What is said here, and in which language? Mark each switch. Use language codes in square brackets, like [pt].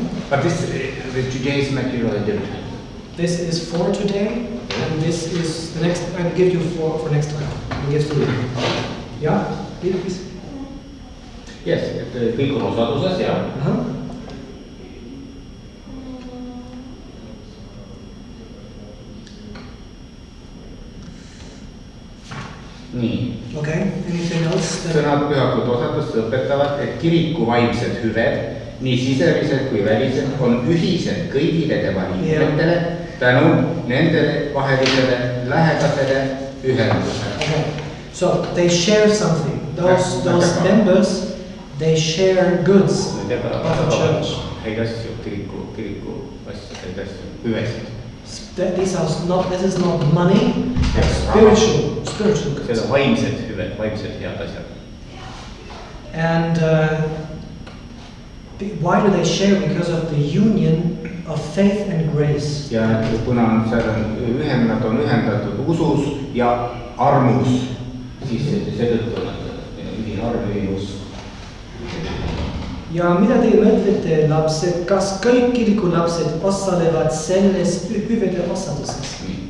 [en] But today's material is different. This is for today, and this is the next. I'll give you for next time. I'll give to you. Yeah? Please. [et] Yes, et kõik on osaduses ja. Nii. [en] Okay, anything else? [et] Sõnad pühakute osadust õpetavad, et kiriku vaimsed hüved, nii sisemised kui välised, on ühised kõigile tema liikmetele tänu nendele vahelisele lähedasele ühendusele. [en] Okay, so they share something. Those members, they share goods of the church. [et] Häid asju, kiriku asju, häid asju, hüvesid. [en] This is not money, spiritual goods. [et] Need on vaimsed hüved, vaimsed head asjad. [en] And why do they share? Because of the union of faith and grace. [et] Ja kuna nad on ühendatud usus ja armus, siis seetõttu nad ühine arm, ühine usk. Ja mida te mõtlete, lapsed, kas kõik kirikulapsed osalevad selles hüvede osaduses?